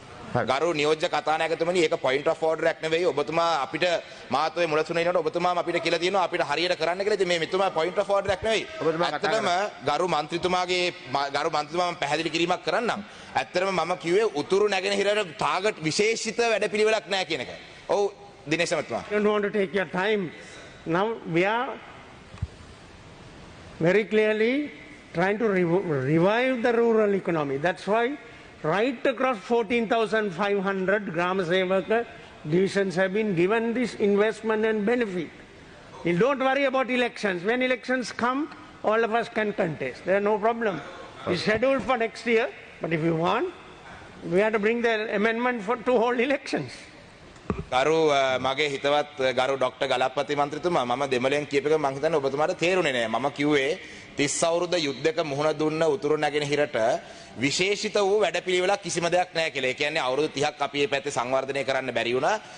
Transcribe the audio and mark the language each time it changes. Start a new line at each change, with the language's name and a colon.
Sinhala: ගරු නියෝජ්‍ය කතානායකතුමනි ඒක පොයින්ට් ඔෆ් ඕඩර් එකක් නෙවෙයි ඔබතුමා අපිට මාත් ඔය මුලසුනේ ඉන්නකොට ඔබතුමාම අපිට කියලා තියෙනවා අපිට හරියට කරන්න කියලා. ඉතින් මේ මෙතුමා පොයින්ට් ඔෆ් ඕඩර් එකක් නෙවෙයි. ඇත්තටම ගරු මන්ත්‍රීතුමාම පැහැදිලි කිරීමක් කරන්නම්. ඇත්තටම මම කිව්වේ උතුරු නැගෙනහිරට ටාගට් විශේෂිත වැඩපිළිවෙලක් නැහැ කියන එක. ඔව් දිනේෂ් මහත්මයා.
English: I don't want to take your time. Now we are very clearly trying to revive the rural economy. That's why right across 14,500 Gram Sevaka divisions have been given this investment and benefit. You don't worry about elections. When elections come, all of us can contest. There's no problem. It's scheduled for next year, but if you want, we have to bring the amendment to hold elections.
Sinhala: ගරු මගේ හිතවත් ගරු doctor ගලප්පති මන්ත්‍රීතුමා මම දෙමළෙන් කියප එක මම හිතන්නේ ඔබතුමාට තේරුනේ නෑ. මම කිව්වේ 30 අවුරුද්ද යුද්ධක මුහුණ දුන්න උතුරු නැගෙනහිරට විශේෂිත වූ වැඩපිළිවෙලක් කිසිම දෙයක් නැහැ කියලා. ඒ කියන්නේ අවුරුදු 30ක් අපි මේ පැත්තේ සංවර්ධනය කරන්න බැරි වුණා.